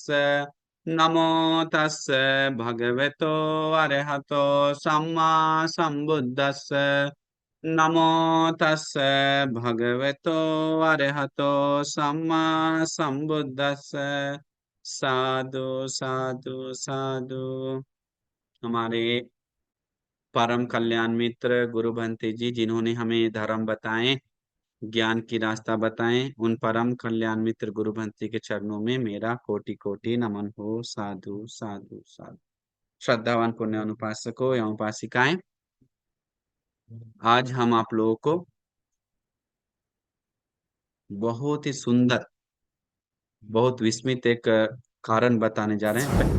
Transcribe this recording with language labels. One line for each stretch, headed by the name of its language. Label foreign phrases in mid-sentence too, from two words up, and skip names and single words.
Pali: नमो तस् भगवतो अरहतो सम्मा सम्बुद्धस्स। नमो तस् भगवतो अरहतो सम्मा सम्बुद्धस्स। साधु साधु साधु।
Hindi: हमारे परम कल्याण मित्र गुरु भंते जी, जिन्होंने हमें धर्म बताएं, ज्ञान की रास्ता बताएं, उन परम कल्याण मित्र गुरु भंते के चरणों में मेरा कोटि कोटि नमन हो।
Pali: साधु साधु साधु।
Hindi: श्रद्धावान पुण्य अनुपासकों एवं उपासिकाएं, आज हम आप लोगों को बहुत ही सुंदर, बहुत विस्मित एक कारण बताने जा रहे हैं।